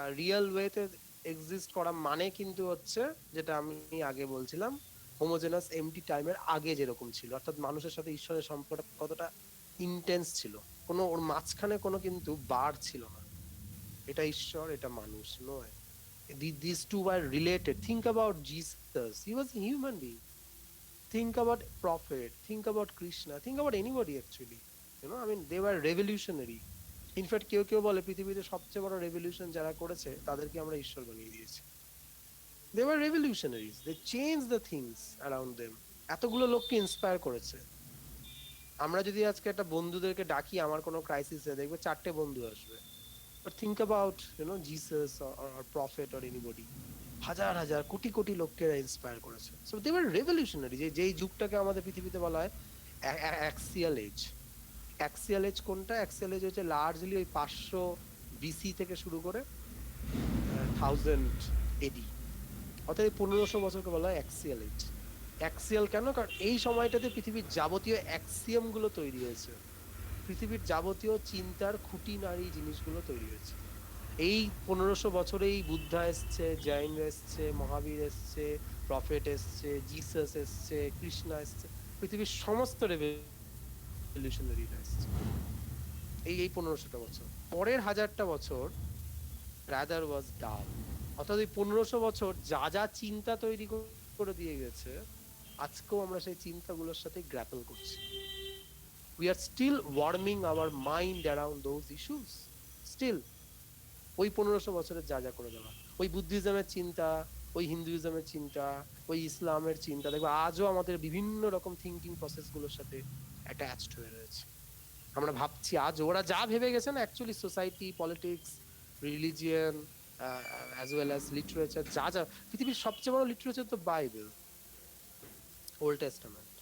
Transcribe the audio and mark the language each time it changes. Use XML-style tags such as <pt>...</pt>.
<bn>Real ওয়েতে exist করা মানে কিন্তু হচ্ছে, যেটা আমি আগে বলছিলাম, হোমোজেনাস এমটি টাইমের আগে যেরকম ছিল, অর্থাৎ মানুষের সাথে ঈশ্বরের সম্পর্ক কতটা ইন্টেন্স ছিল, কোনো ওর মাঝখানে কোনো কিন্তু বার ছিল না, এটা ঈশ্বর এটা মানুষ নয়।</bn> <en>These two were related. Think about Jesus, he was a human being. Think about prophet, think about Krishna, think about anybody actually, I mean they were revolutionary.</en> <bn>In fact কেউ বলে পৃথিবীতে সবচেয়ে বড় রেভলিউশন যারা করেছে তাদেরকে আমরা ঈশ্বর বানিয়ে দিয়েছি।</bn> <en>They were revolutionaries, they changed the things around them.</en> <bn>এতগুলো লোককে ইন্সপায়ার করেছে। আমরা যদি আজকে একটা বন্ধুদেরকে ডাকি আমার কোনো ক্রাইসিসে, দেখবে 4টে বন্ধু আসবে।</bn> <en>But think about, Jesus or prophet or anybody.</en> <bn>হাজার হাজার কোটি কোটি লোককে ইন্সপায়ার করেছে।</bn> <en>So they were revolutionary,</en> <bn>যেই যুগটাকে আমাদের পৃথিবীতে বলা হয় অ্যাক্সিয়াল এজ। অ্যাক্সিয়াল এজ কোনটা? অ্যাক্সিয়াল এজ হচ্ছে লার্জলি ওই 500 বিসি থেকে শুরু করে 1000 এডি, অর্থাৎ 1500 বছরকে বলা হয় অ্যাক্সিয়াল এজ। অ্যাক্সিয়াল কেন? কারণ এই সময়টাতে পৃথিবীর যাবতীয় অ্যাক্সিয়াম গুলো তৈরি হয়েছে, পৃথিবীর যাবতীয় চিন্তার খুঁটিনারি জিনিসগুলো তৈরি হয়েছে। এই 1500 বছরেই বুদ্ধা এসছে, জৈন এসছে, মহাবীর এসছে, প্রফেট এসছে, জিসাস এসছে, কৃষ্ণা এসছে, পৃথিবীর সমস্ত রেভলিউশনারিরা এসছে এই 1500টা বছর। পরের 1000টা বছর</bn> <en>rather was dull,</en> <bn>অর্থাৎ এই 1500 বছর যা যা চিন্তা তৈরি করে দিয়ে গেছে, আজকেও আমরা সেই চিন্তাগুলোর সাথে গ্র্যাপল করছি।</bn> <en>We are still warming our mind around those issues.</en> <bn>Still, ওই 1500 বছরের যা যা করে দেওয়া, ওই বুদ্ধিজমের চিন্তা, ওই হিন্দুইজমের চিন্তা, ওই ইসলামের চিন্তা, দেখবে আজও আমাদের বিভিন্ন রকম থিঙ্কিং প্রসেস গুলোর সাথে অ্যাটাচড হয়ে রয়েছে। আমরা ভাবছি আজ ওরা যা ভেবে গেছেন, actually society, politics, religion,</bn> <en>as well as</en> <bn>literature, যা যা, পৃথিবীর সবচেয়ে বড় লিটারেচার তো বাইবেল, ওল্ড টেস্টামেন্ট।</bn>